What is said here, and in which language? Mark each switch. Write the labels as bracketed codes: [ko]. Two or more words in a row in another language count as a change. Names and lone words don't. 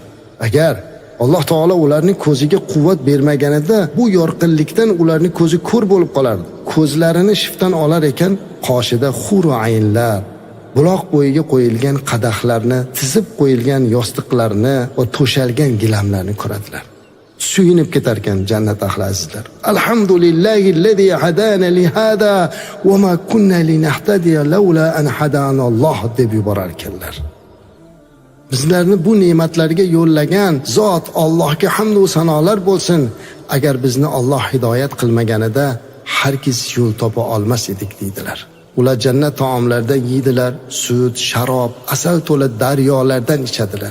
[uz] Agar Alloh taolo ularning ko'ziga quvvat bermaganida, bu yorqinlikdan ularning ko'zi ko'r bo'lib qolardi. Ko'zlarini shiftdan olar ekan, qoshida huru aynlar, buloq bo'yiga qo'yilgan qadahlarni, tizib qo'yilgan yostiqlarni va to'shalgan gilamlarni ko'radilar. Suyunib ketar ekan jannat ahli azizlar. [ar] الحمد لله الذي هدانا لهذا وما كنا لنهتدي لولا أن هدانا الله [uz] deb yuborar ekanlar. Bizlarni bu ne'matlarga yo'llagan zot Allohga hamd va sanolar bo'lsin. Agar bizni Alloh hidoyat qilmaganida hargiz yo'l topa olmas edik deydilar. Ular jannat taomlaridan yeydilar, sut, sharob, asal to'la daryolardan ichadilar.